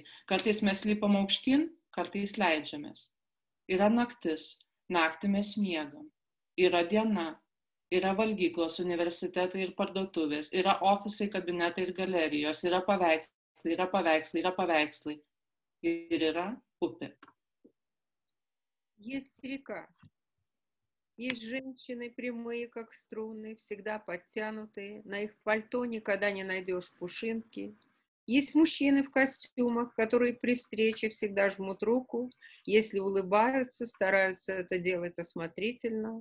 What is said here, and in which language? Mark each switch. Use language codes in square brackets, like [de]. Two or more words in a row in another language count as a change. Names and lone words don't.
[lt] Kartais mes lipam aukštyn, kartais leidžiamės. Yra naktis, naktį mes miegam. Yra diena, yra valgyklos, universitetai ir parduotuvės, yra ofisai, kabinetai ir galerijos, yra paveikslai, yra paveikslai, yra paveikslai. Ir yra upė. [ru] Есть река. Есть женщины прямые, как струны, всегда подтянутые. На их пальто никогда не найдешь пушинки. Есть мужчины в костюмах, которые при встрече всегда жмут руку. Если улыбаются, стараются это делать осмотрительно.